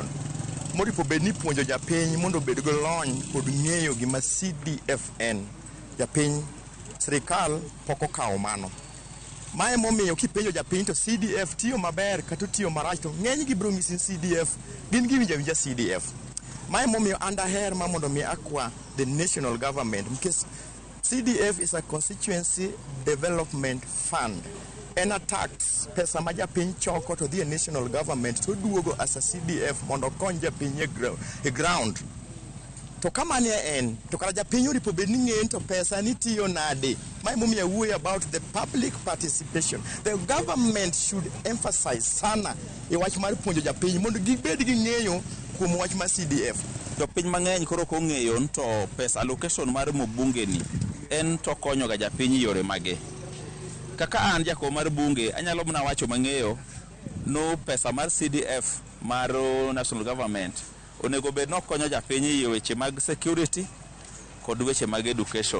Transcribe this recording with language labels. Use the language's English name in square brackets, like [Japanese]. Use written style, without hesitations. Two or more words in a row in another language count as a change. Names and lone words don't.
[Luo (Kenya and Tanzania)] Moripo bed ni puonjo japiny mondo bed go lony kod ng'eyo gima CDF en. Japiny sirikal pok okawo mano. Mae momiyo kipenjo japiny to CDF tiyo maber kata tiyo marach to ng'eny gi biro ng'isi CDF gin giwinja winja CDF. Mae momiyo andaher ma mondo mi akwa [English] the national government because CDF is a constituency development fund. [Luo (Kenya and Tanzania)] En a tax pesa ma japiny choko to dhi e [English] national government [Luo (Kenya and Tanzania)] to duogo [English] as a CDF [Luo (Kenya and Tanzania)] mondo kony japiny e ground. To kama ne en to kara japiny oripo bed ni ng'en to pesa ni tiyo nade. Mae momiyo wuoyo [English] about the public participation. The government should emphasize [Luo (Kenya and Tanzania)] sana e wach mar puonjo japiny mondo gibed gi ng'eyo kuom wach mar CDF. Jopiny mang'eny koro kong'eyo to pesa allocation mar bunge ni en to konyo ga japiny yore mage. Kaka an jako mar bunge anyalo mna wacho mang'eyo no pesa mar CDF mar [English] national government [Luo (Kenya and Tanzania)] onego bed no konyo japiny e weche mag security kod weche mag education.